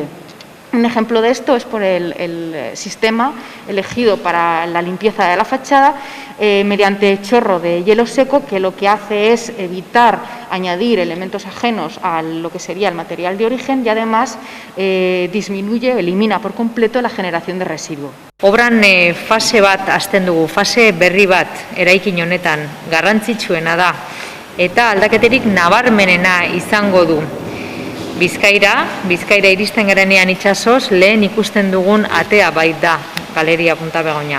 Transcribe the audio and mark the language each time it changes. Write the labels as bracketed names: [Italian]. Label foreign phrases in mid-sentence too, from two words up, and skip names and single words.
[Spanish] Un ejemplo de esto es por el sistema elegido para la limpieza de la fachada mediante chorro de hielo seco, que lo que hace es evitar añadir elementos ajenos a lo que sería el material de origen y además disminuye, elimina por completo la generación de residuo. [Basque] Obran fase bat hasten dugu, fase berri bat eraikin honetan garrantzitsuena da eta aldaketerik nabarmenena izango du. Bizkaira iristen garenean itsasoz lehen ikusten dugun atea baita Galeria Punta Begoña.